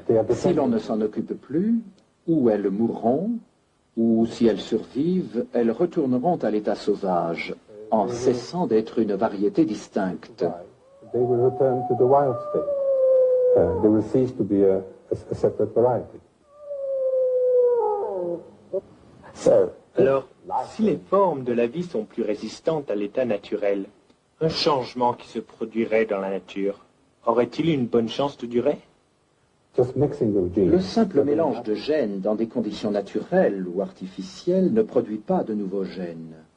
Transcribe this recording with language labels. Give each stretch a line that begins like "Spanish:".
French: Si l'on ne s'en occupe plus, ou elles mourront, ou si elles survivent, elles retourneront à l'état sauvage, en cessant d'être une variété distincte.
English: They will return to the wild state. They will cease to be a separate variety.
French: Alors, si les formes de la vie sont plus résistantes à l'état naturel, un changement qui se produirait dans la nature, aurait-il une bonne chance de durer?
English: Just mixing of genes.
French: Le simple mélange de gènes dans des conditions naturelles ou artificielles ne produit pas de nouveaux gènes.